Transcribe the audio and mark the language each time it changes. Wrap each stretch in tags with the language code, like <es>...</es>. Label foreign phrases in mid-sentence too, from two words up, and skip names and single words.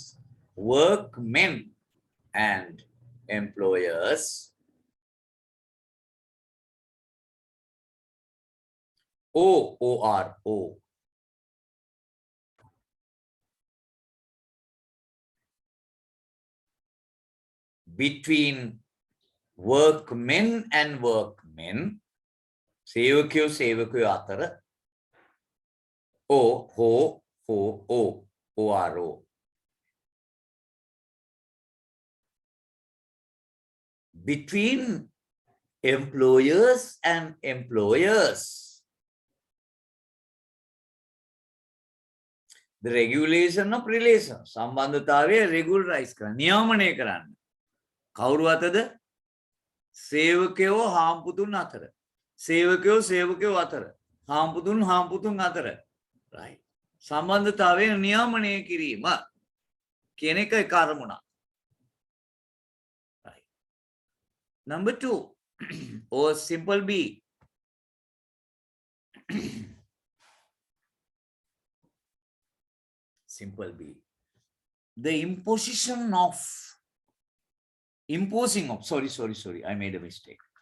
<en>ORO, between workmen and workmen,</en> <si>සේවකයෝ අතර,</si> <en>ORO. Between employers and employers. The regulation of relations.</en> <si>සම්බන්ධතාවය regularize කරන්න, නියාමනය කරන්න. කවුරු අතද? සේවකයෝ හාම්පුතුන් අතර. සේවකයෝ අතර. හාම්පුතුන් අතර. Right. සම්බන්ධතාවය නියාමනය කිරීම කියන එක කර්මුණා.</si> <en>Right. Number 2 or simple B. Simple B. The imposition of, sorry, I made a mistake.</en>